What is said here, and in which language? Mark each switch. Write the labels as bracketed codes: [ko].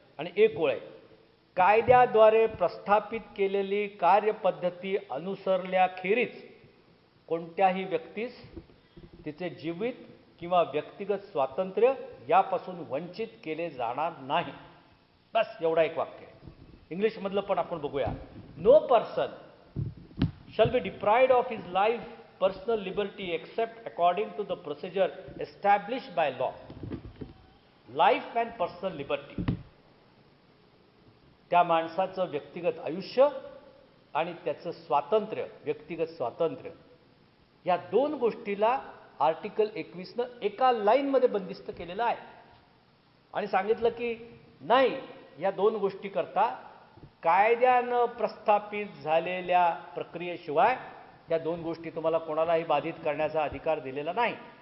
[mr] आणि एक ओळ आहे, कायद्याद्वारे प्रस्थापित केलेली कार्यपद्धती अनुसरल्याखेरीज कोणत्याही व्यक्तीस तिचे जीवित किंवा व्यक्तिगत स्वातंत्र्य यापासून वंचित केले जाणार नाही. बस एवढा एक वाक्य आहे. इंग्लिशमधलं पण आपण बघूया. [en] No person shall be deprived of his life, personal liberty except according to the procedure established by law. Life and personal liberty. [mr] त्या माणसाचं व्यक्तिगत आयुष्य आणि त्याचं स्वातंत्र्य, व्यक्तिगत स्वातंत्र्य, या दोन गोष्टीला आर्टिकल 21नं एका लाईनमध्ये बंदिस्त केलेलं आहे. आणि सांगितलं की नाही, या दोन गोष्टी करता कायद्यानं प्रस्थापित झालेल्या प्रक्रियेशिवाय या दोन गोष्टी तुम्हाला कोणालाही बाधित करण्याचा अधिकार दिलेला नाही.